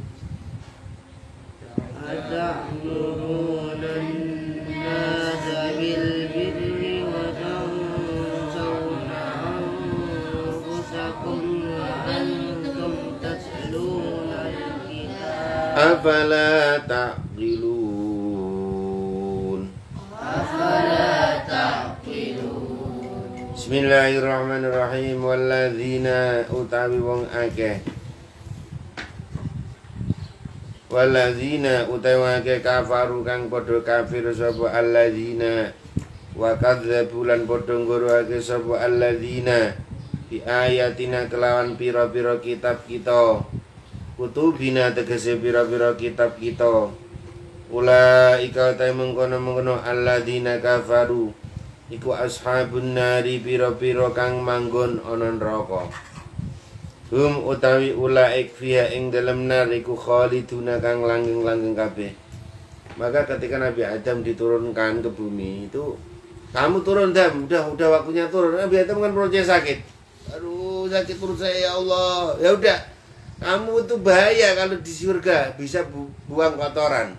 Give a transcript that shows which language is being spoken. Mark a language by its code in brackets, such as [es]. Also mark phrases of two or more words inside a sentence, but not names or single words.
[ar] أتأمرون الناس بالبر وتنسون أنفسكم وأنتم تتلون الكتاب أفلا تعقلون بسم الله الرحمن الرحيم. [jv] Walladzina utawi wong akeh Walladzina utawi wong akeh kafaru kang padha kafir sapa alladzina [ar] وكذبوا [jv] lan padha ngguruake sapa alladzina [ar] بآياتنا [jv] kelawan pira-pira kitab kita kutubina tegese pira-pira kitab kita ulaika ta mengkono-mengkono [ar] الذين كفروا [jv] iku [ar] أصحاب النار [jv] pira-pira kang manggon ana neraka hum utawi ulaik fiha ing dalem nar iku khaliduna kang langgeng-langgeng kabeh. [id] Maka ketika Nabi Adam diturunkan ke bumi itu, kamu turun Adam, udah waktunya turun. Nabi Adam kan perutnya sakit. Aduh, sakit perut saya [ar] يا الله. [id] Ya udah, kamu itu bahaya kalau di surga bisa buang kotoran.